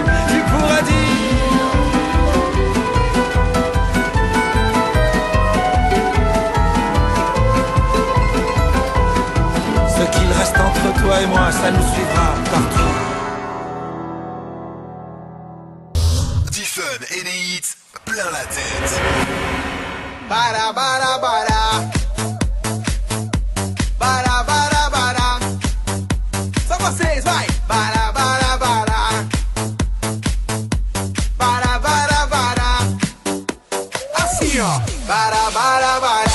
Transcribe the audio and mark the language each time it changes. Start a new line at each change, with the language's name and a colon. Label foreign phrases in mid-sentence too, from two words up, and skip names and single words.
French: Tu pourras dire ce qu'il reste entre toi et moi, ça nous suivra partout. Diffun et les hits plein la tête.
Portuguese: Para, para, para. Para, para, para. Só vocês, vai. Para, para, para. Para, para, para. Assim, ó. Para, para, para.